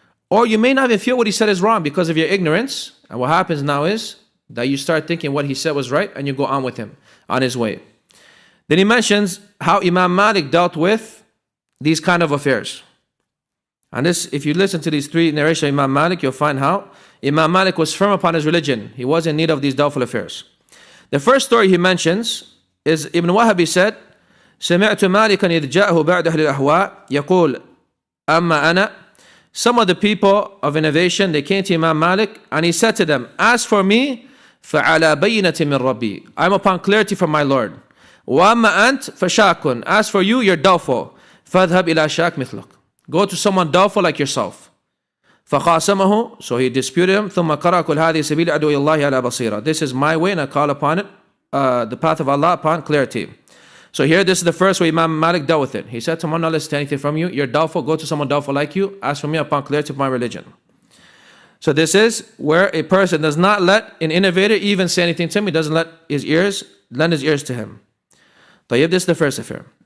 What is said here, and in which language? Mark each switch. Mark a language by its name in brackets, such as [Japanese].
[English] Or you may not even feel what he said is wrong because of your ignorance. And what happens now is that you start thinking what he said was right and you go on with him on his way. Then he mentions how Imam Malik dealt with these kind of affairs. And this, if you listen to these three narrations of Imam Malik, you'll find how Imam Malik was firm upon his religion. He was in need of these doubtful affairs. The first story he mentions is Ibn Wahab said, [Arabic] سمعت مالكا إذ جاءه بعد أهل الأهواء يقول أما أنا. [English] Some of the people of innovation, they came to Imam Malik and he said to them, as for me, [Arabic] فعلى بينة من ربي. [English] I'm upon clarity from my Lord. [Arabic] وأما أنت فشاك. [English] As for you, you're doubtful. [Arabic] فاذهب إلى شاك مثلك. [English] Go to someone doubtful like yourself. [Arabic] فخاصمه. [English] So he disputed him. [Arabic] ثم قرأ كل هذه سبيل أدعو إلى الله على بصيرة. [English] This is my way and I call upon it, the path of Allah upon clarity. So here, this is the first way Imam Malik dealt with it. He said, someone not listen to anything from you. You're doubtful. Go to someone doubtful like you. Ask for me upon clarity of my religion. So this is where a person does not let an innovator even say anything to him. He doesn't lend his ears to him. Tayyib, this is the first affair.